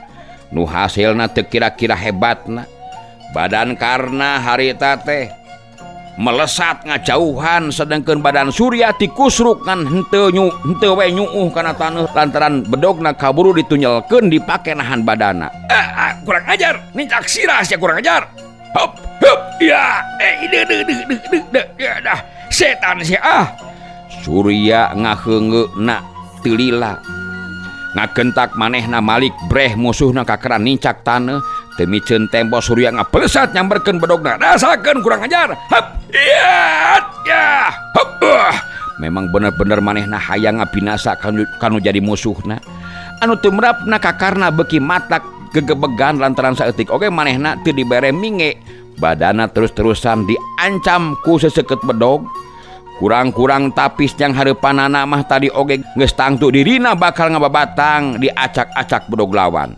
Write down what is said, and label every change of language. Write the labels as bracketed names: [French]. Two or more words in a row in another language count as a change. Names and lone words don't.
[Sundanese] Nu hasilna teu kira-kira hebatna. Badan karna harita teh melesat ngajauhan sedengkeun badan Surya tikusruk ngan henteu we nyuuh kana taneuh lantaran bedogna kaburu ditunyelkeun dipake nahan badana. Kurang ajar, nincak sirah sia kurang ajar. Hop hop ya ya dah setan sia Surya ngaheungeuna teu lila. Ngakentak manehna Malik breh musuhna kakeran nincak taneuh teu miceun tempo Surya ngapelesat nyamberkeun bedogna. Rasakeun kurang ajar. Hop ya hop. Memang bener-bener manehna hayang ngabinasa kanu jadi musuhna. Anu teu merapna kakarna beuki matak gegebegan lantaran saeutik oge manehna teu dibere minge. Badana terus-terusan diancam ku seseukeut bedog. Kurang-kurang tapis yang hareupanana mah tadi oge geus tangtu dirina bakal ngababatang diacak-acak bedog lawan.